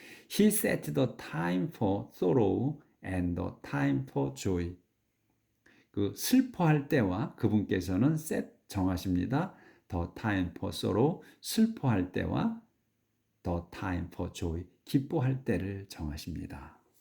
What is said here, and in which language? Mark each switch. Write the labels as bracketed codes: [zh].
[en] He set the time for sorrow and the time for joy. [ko] 그 슬퍼할 때와 그분께서는 [en] set [ko] 정하십니다. [en] The time for sorrow, [ko] 슬퍼할 때와 [en] the time for joy, [ko] 기뻐할 때를 정하십니다.